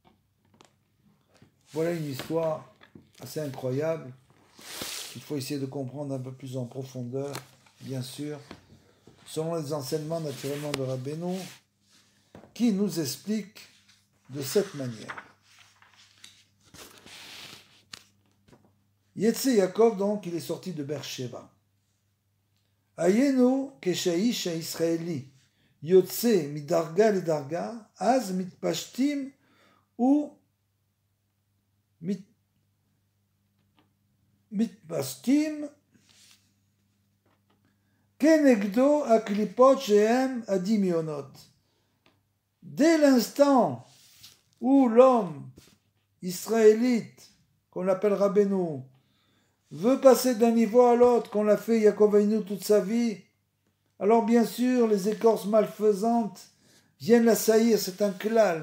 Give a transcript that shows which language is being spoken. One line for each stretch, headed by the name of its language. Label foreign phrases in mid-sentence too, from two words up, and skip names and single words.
French: Voilà une histoire assez incroyable, qu'il faut essayer de comprendre un peu plus en profondeur, bien sûr, selon les enseignements naturellement de Rabbeinu, qui nous explique de cette manière.
Hebrew: ויצא יעקב,
French: donc, il est sorti de Beersheva.
Hebrew: ועניינו כשאיש ישראלי, יוצא מדרגה לדרגה, אז מתפשטים ou מתפשטים כנגדו הקליפות שהם הדמיונות.
French: Dès l'instant où l'homme israélite, qu'on appelle Rabbeinu, veut passer d'un niveau à l'autre, qu'on l'a fait Yaakov Avinu toute sa vie, alors bien sûr les écorces malfaisantes viennent l'assaillir, c'est un klal.